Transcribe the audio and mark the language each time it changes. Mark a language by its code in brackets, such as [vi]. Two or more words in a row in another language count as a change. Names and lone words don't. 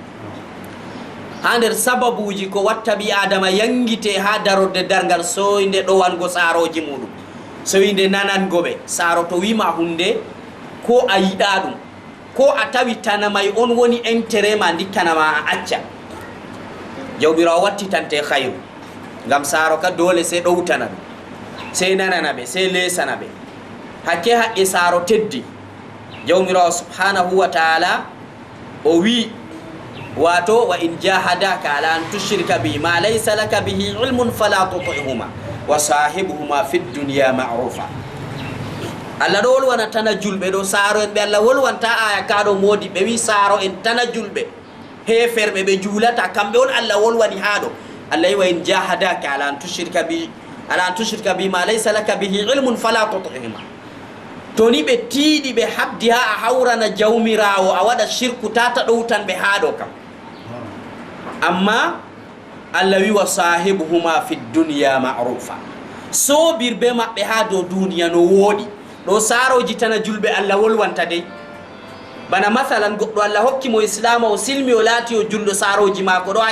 [ff] ha nder sababuji ko watta ɓi adama yangite ha darorde dargal soyde ɗowango saaroji muɗum soyde nanangoɓe saaro to wima hunde ko a yiɗa ɗum ko a tawi tanamay on woni intérêt ma dikkanama a acca jawɓirawo wattitante hayru ngam saaro ka dole se ɗowtana ɓe se nanana ɓe se lesana ɓe hakke haqqe saaro teddi jawmirawo [ar] سبحانه وتعالى [ff] o wi wato [ar] وإن جاهداك على أن تشرك بي ما ليس لك به علم فلا تطعهما وصاحبهما في الدنيا معروفا الله [ff] ɗo wolwana tana julɓe ɗo saaro en ɓe allah wolwanta aya kaɗo modi ɓe wi saaro en tana julɓe heferɓe ɓe juulata kamɓe on allah wolwani haɗo allah wi [ar] وإن جاهداك على أن تشرك بي ما ليس لك به علم فلا تطعهما [ff] to ni ɓe tiiɗi ɓe habdi ha a hawrana jawmirawo a waɗa shirku tata ɗowtan ɓe haɗo kam amma Allah wi [ar] وصاحبهما في الدنيا معروفا [ff] sobirɓe maɓɓe ha dow duniya no woɗi ɗo saroji tana julɓe Allah wolwanta dey bana masalan goɗɗo Allah hokki mo islama o silmi o laati o julɗo saroji mako ɗo ha